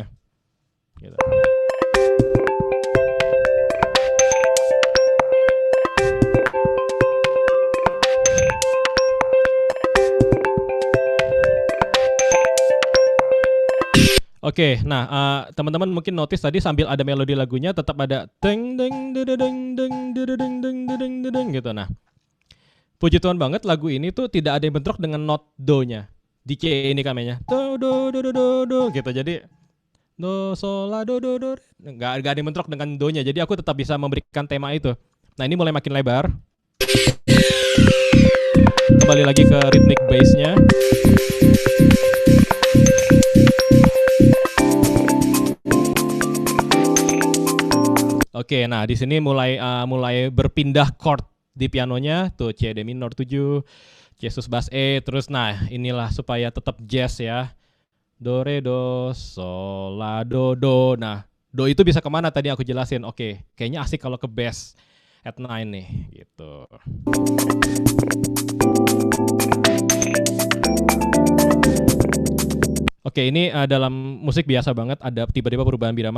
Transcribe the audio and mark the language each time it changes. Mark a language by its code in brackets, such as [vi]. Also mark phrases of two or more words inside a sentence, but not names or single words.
[id] Gitu. Oke, nah teman-teman mungkin notice tadi sambil ada melodi lagunya tetap ada deng deng deng deng deng deng deng deng deng gitu. Nah, puji Tuhan banget lagu ini tuh tidak ada yang bentrok dengan not do-nya. Di C ini kamenya. Do do do do do do gitu. Jadi do sol la do do do. Enggak ada yang bentrok dengan do-nya. Jadi aku tetap bisa memberikan tema itu. Nah, ini mulai makin lebar. Kembali lagi ke ritmik bass-nya. Oke, nah di sini mulai berpindah chord di pianonya tuh C D minor 7, C sus bass E, terus nah inilah supaya tetap jazz ya. Do re do sol la do do. Nah, do itu bisa kemana tadi aku jelasin. Oke, kayaknya asik kalau ke bass at 9 nih gitu. Oke, Oke, ini dalam musik biasa banget ada tiba-tiba perubahan birama.